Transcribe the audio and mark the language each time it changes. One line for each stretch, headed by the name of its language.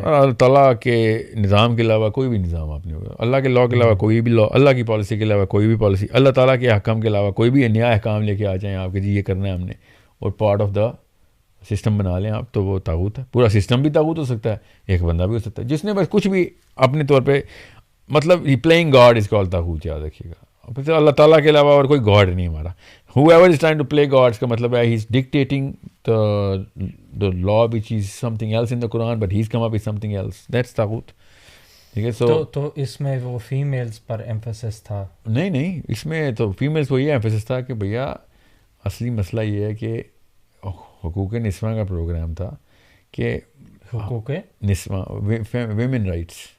Urdu: اللہ تعالیٰ کے نظام کے علاوہ کوئی بھی نظام آپ نے, اللہ کے لاء کے علاوہ کوئی بھی لاء, اللہ کی پالیسی کے علاوہ کوئی بھی پالیسی, اللہ تعالیٰ کے احکام کے علاوہ کوئی بھی نیا احکام لے کے آ جائیں آپ کہ جی یہ کرنا ہے ہم نے, اور
English: part of the
Urdu: سسٹم بنا لیں آپ تو وہ طاغوت ہے. پورا سسٹم بھی طاغوت ہو سکتا ہے, ایک بندہ بھی ہو سکتا ہے جس نے بس کچھ بھی اپنے طور پہ مطلب
English: playing God is called
Urdu: طاغوت, یاد رکھیے گا. پھر اللہ تعالیٰ کے علاوہ اور کوئی گاڈ نہیں ہمارا.
English: whoever is trying to play God
Urdu: کا مطلب ہے
English: he's dictating the law which is something else in the Quran but he's come up with something else. That's طاغوت.
Urdu: ٹھیک ہے. تو اس میں وہ فیمیلز پر ایمفیسس تھا؟ نہیں, اس میں تو فیمیلز کو یہ ایمفیسس تھا کہ بھیا اصلی مسئلہ یہ ہے کہ حقوق نسواں کا پروگرام تھا کہ حقوق نسواں ویمن رائٹس.